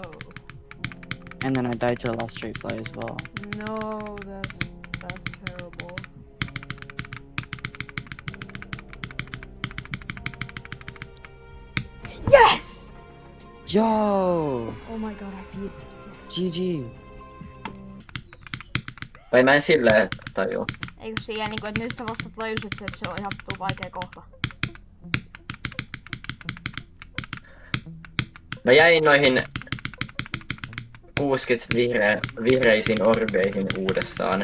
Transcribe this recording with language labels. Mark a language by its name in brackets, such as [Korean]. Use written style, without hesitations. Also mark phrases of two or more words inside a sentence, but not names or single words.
[English] And then I died to the last straight fly as well. No, that's terrible. Yes! Yo! Oh my god, I beat. GG. [Finnish] Vai mä en silleen tajua. Eikö siihen niinku, että nyt sä vasta tajusit, että se on ihan vittu vaikea kohta. Mä jäin noihin 60 vihreisiin orbeihin uudestaan.